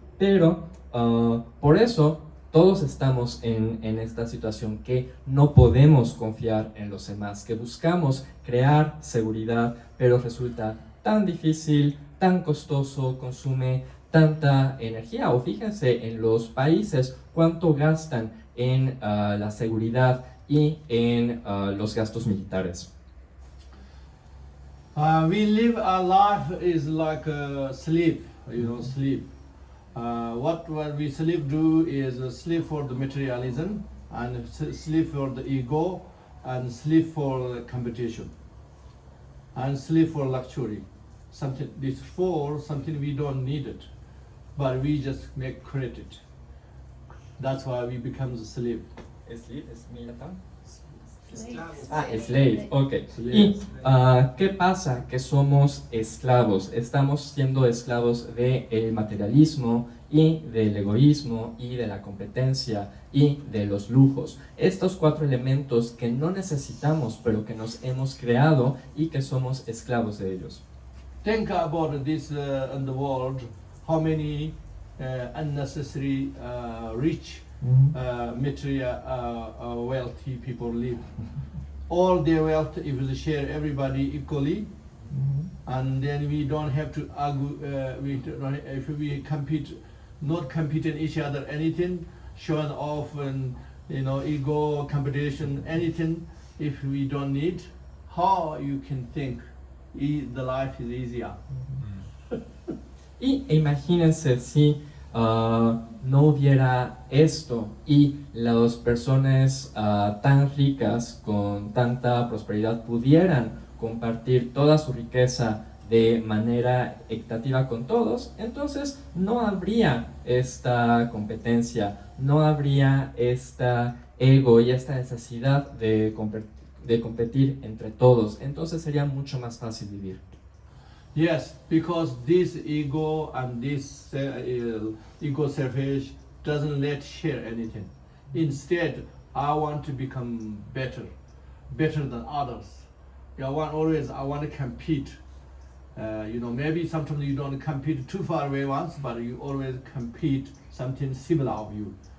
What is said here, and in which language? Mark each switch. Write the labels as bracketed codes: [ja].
[es] Pero por eso todos estamos en esta situación que no podemos confiar en los demás, que buscamos crear seguridad, pero resulta tan difícil, tan costoso, consume tanta energía. O fíjense en los países cuánto gastan en la seguridad y en los gastos militares. [en] We live our life is like sleep, sleep. What we sleep do is sleep for the materialism, and sleep for the ego, and sleep for competition, and sleep for luxury. Something we don't need it, but we just make credit. That's why we become the slave. [es] ¿Sleep es militante? [en] Slave. Slave, ok. [es] ¿Y qué pasa? Que somos esclavos. Estamos siendo esclavos del materialismo y del egoísmo y de la competencia y de los lujos. Estos 4 elementos que no necesitamos, pero que nos hemos creado y que somos esclavos de ellos. [en] Think about this in the world. How many unnecessary rich material wealthy people live. All their wealth, if we share everybody equally, and then we don't have to argue. If we compete, not competing each other anything, showing off and ego competition anything. If we don't need, how you can think the life is easier? [es] Y imagínense si no hubiera esto y las personas tan ricas con tanta prosperidad pudieran compartir toda su riqueza de manera equitativa con todos, entonces no habría esta competencia, no habría esta ego y esta necesidad de competir entre todos, entonces sería mucho más fácil vivir. [en] Yes, because this ego and this ego selfish doesn't let share anything. Instead, I want to become better than others. I want to compete. Maybe sometimes you don't compete too far away once, but you always compete something similar of you.